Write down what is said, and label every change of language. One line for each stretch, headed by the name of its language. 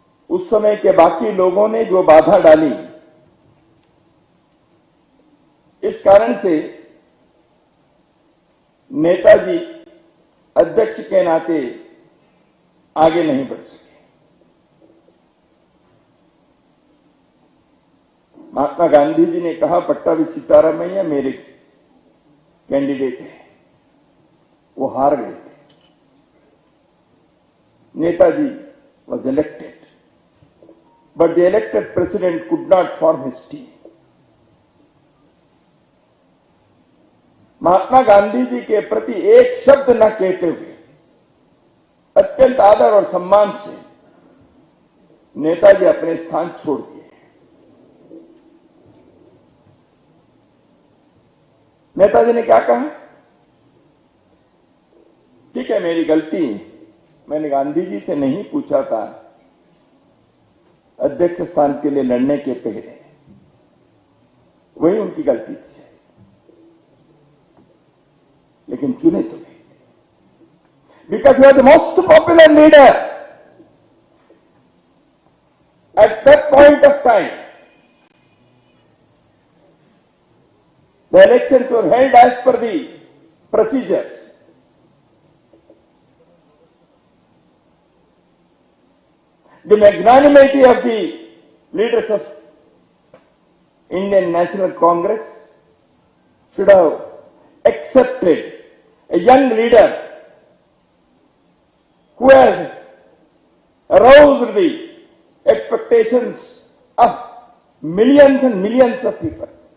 Hindi: उस समय के बाकी लोगों ने जो बाधा डाली, इस कारण से नेताजी अध्यक्ष के नाते आगे नहीं बढ़ सके। महात्मा गांधी जी ने कहा, पट्टाभी सीतारामैया मेरे कैंडिडेट है। वो हार गए थे।
English: Netaji was elected, but the elected president could not form his team.
Hindi: Mahatma Gandhi ji के प्रति एक शब्द न कहते हुए अत्यंत आदर और सम्मान से नेताजी अपने स्थान छोड़ दिए। नेताजी ने क्या कहा? ठीक है, मेरी गलती, मैंने गांधी जी से नहीं पूछा था अध्यक्ष स्थान के लिए लड़ने के पहले, वही उनकी गलती थी, लेकिन चुने तो नहीं,
English: Because he was the most popular leader at that point of time. The elections were held as per the procedures. The magnanimity of the leaders of Indian National Congress should have accepted a young leader who has aroused the expectations of millions and millions of people.